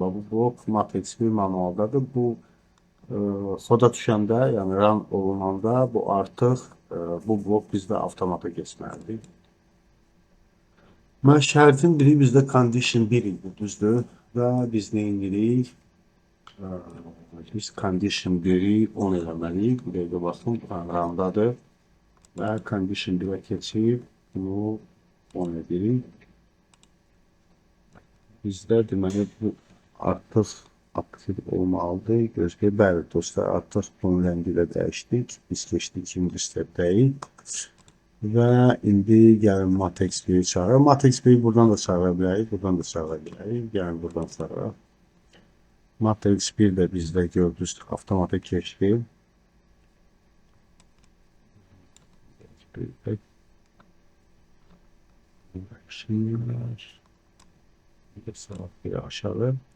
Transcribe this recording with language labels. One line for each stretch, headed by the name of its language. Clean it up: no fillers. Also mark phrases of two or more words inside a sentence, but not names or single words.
Azerbaijani: Bu blok Matrix 1 manualdadır. Bu koda düşəndə, yəni run olunanda bu artıq bu blok bizdə avtomata keçməlidir. Şərtin biri bizdə condition 1 idi, düzdür? Və biz nə edirik? Biz condition 1-i 10 eləməliyik. Bir dəqiqə baxın, rundadır. Və condition 1-ə keçib bunu 10 edirik. Bizdə deməli bu artıq aktiv olmalıdır. Gözləyək, bəli dostlar, artıq bunun rəngi ilə dəyişdik. Biz keçdik ikinci stepdəyik. Və indi gəlin Matrix 1-i çağıraq. Matrix 1-i buradan da çağıra bilərik, buradan da çağıra bilərik. Gəlin buradan çağıraq. Matrix 1 də bizdə gördünüz avtomata keçdi. Bir saat bir aşağı.